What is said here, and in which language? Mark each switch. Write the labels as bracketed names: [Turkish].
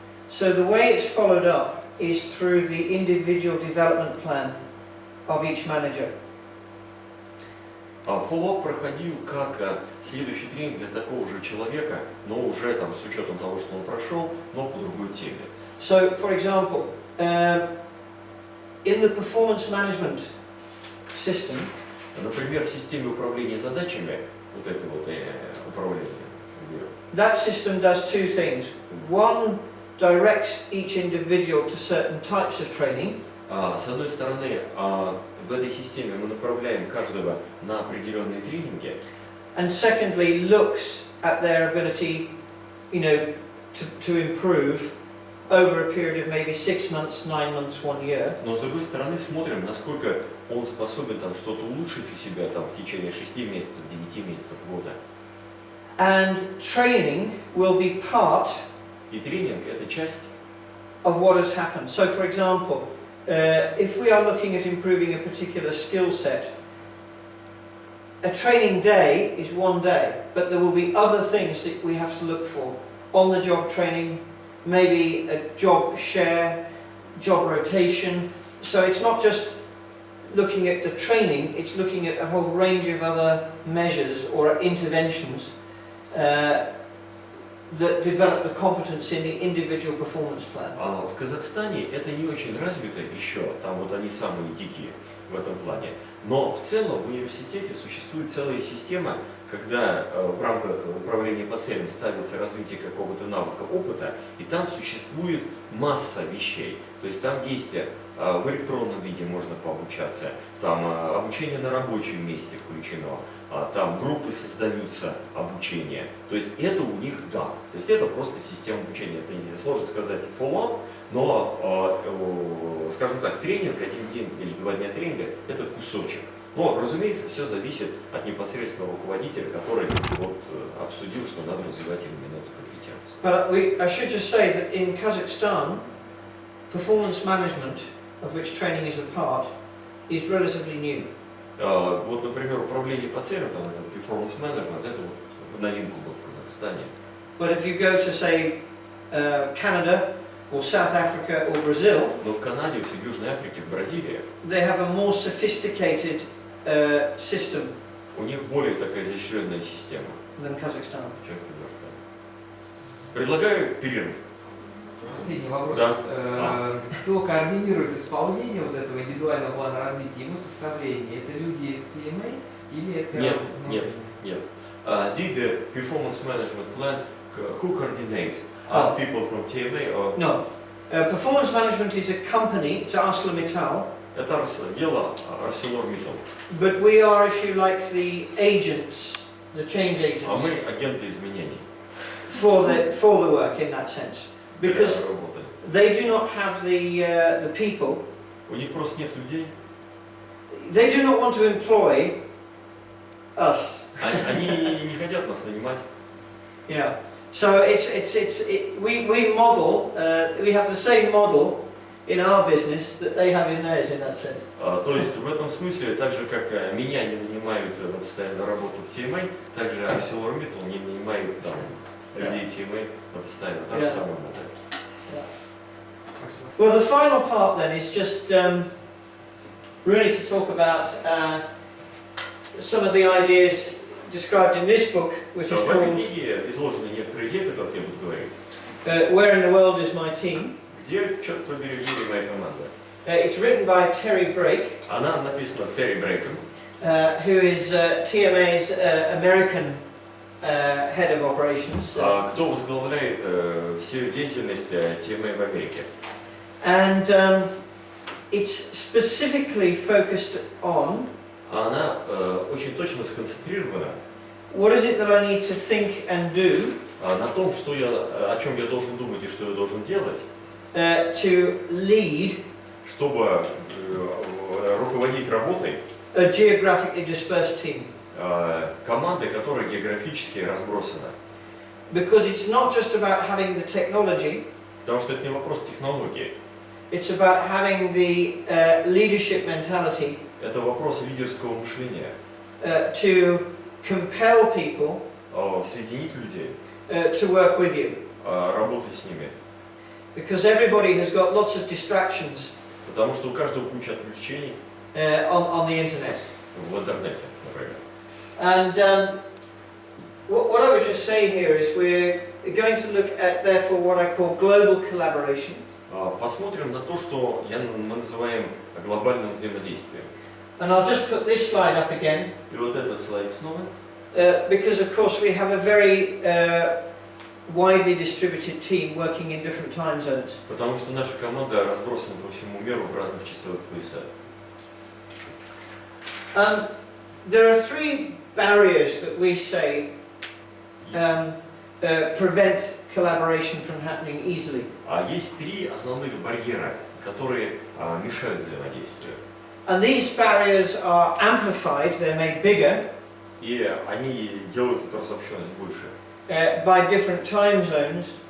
[English] So the way it's followed up is through the individual development plan of each manager. [Russian] Follow-up проходил как следующий тренинг для такого же человека, но уже там с учетом того, что он прошел, но по другой теме. [English] So, for example, in the performance management system, [Russian] например, в системе управления задачами, вот это вот управление, [English] that system does two things. One directs each individual to certain types of training. [Russian] С одной стороны, в этой системе мы направляем каждого на определенные тренинги. [English] And secondly, looks at their ability, to improve over a period of maybe 6 months, 9 months, 1 year. [Russian] Но с другой стороны, смотрим, насколько он способен там что-то улучшить у себя там в течение 6 месяцев, 9 месяцев, года. [English] And training will be part [Russian] И тренинг – это часть [English] of what has happened. So, for example, if we are looking at improving a particular skill set, a training day is 1 day, but there will be other things that we have to look for. On-the-job training, maybe a job share, job rotation. So it's not just looking at the training, it's looking at a whole range of other measures or interventions that develop the competence in the individual performance plan. [Russian] В Казахстане это не очень развито еще, там вот они самые дикие в этом плане. Но в целом в университете существует целая система, когда в рамках управления по целям ставится развитие какого-то навыка, опыта, и там существует масса вещей. То есть там есть в электронном виде можно пообучаться, там обучение на рабочем месте включено, там группы создаются, обучение. То есть это у них да. То есть это просто система обучения. Это не сложно сказать follow-up, но, скажем так, тренинг, 1 день или 2 дня тренинга – это кусочек. Но, разумеется, все зависит от непосредственного руководителя, который вот обсудил, что надо развивать именно эту компетенцию. [English] But I should just say that in Kazakhstan, performance management, of which training is a part, is relatively new. [Russian] Вот, например, управление по целям, там, performance management, это вот в новинку было в Казахстане. [English] But if you go to, say, Canada, or South Africa, or Brazil, [Russian] но в Канаде, в Южной Африке, в Бразилии, [English] they have a more sophisticated system [Russian] у них более такая изощренная система, [English] than Kazakhstan. [Russian] чем в Казахстане. Предлагаю перерыв. Последний вопрос. Да. Кто координирует исполнение вот этого индивидуального плана развития, его составление? Это люди из TMA или это... Нет. [English] Did the performance management plan, who coordinates? Are people from TMA or... No. Performance management is a company, it's ArcelorMittal. [Russian] Это дело ArcelorMittal. [English] But we are, if you like, the agents, the change agents. [Russian] А мы агенты изменений. [English] For the work in that sense. Because they do not have the people. [Russian] У них просто нет людей. [English] They do not want to employ us. [Russian] Они не хотят нас нанимать. [English] Yeah. So we model, we have the same model in our business that they have in theirs in that sense. [Russian] То есть в этом смысле, так же как меня не нанимают на постоянную работу в TMA, также ArcelorMittal не нанимают там людей TMA на постоянную, та же самая модель. [English] Well, the final part then is just really to talk about some of the ideas described in this book, which is [Russian] В этой [English] called [Russian] книге изложены некоторые идеи, о которых я буду говорить. [English] Where in the World is My Team? [Russian] Где, черт побери, в мире моя команда? [English] It's written by Terry Brake, [Russian] Она написана Терри Брейком, [English] who is TMA's American head of operations. [Russian] кто возглавляет всю деятельность TMA в Америке. [English] And it's specifically focused on [Russian] Она очень точно сконцентрирована [English] what is it that I need to think and do [Russian] на том, о чем я должен думать и что я должен делать, [English] to lead [Russian] чтобы руководить работой [English] a geographically dispersed team. [Russian] команды, которая географически разбросана. [English] Because it's not just about having the technology, [Russian] Потому что это не вопрос технологии, [English] it's about having the leadership mentality [Russian] это вопрос лидерского мышления, [English] to compel people [Russian] соединить людей, [English] to work with you. [Russian] работать с ними. [English] Because everybody has got lots of distractions [Russian] Потому что у каждого куча отвлечений [English] on the internet. [Russian] в интернете, например. [English] And what I would just say here is we're going to look at, therefore, what I call global collaboration. [Russian] Посмотрим на то, что мы называем глобальным взаимодействием. [English] And I'll just put this slide up again, [Russian] И вот этот слайд снова. [English] because of course we have a very widely distributed team working in different time zones. [Russian] Потому что наша команда разбросана по всему миру в разных часовых поясах. [English] There are three barriers that we say prevent collaboration from happening easily. [Russian] Есть три основных барьера, которые мешают взаимодействию. [English] And these barriers are amplified, they're made bigger [Russian] И они делают эту разобщенность больше. [English] by different time zones.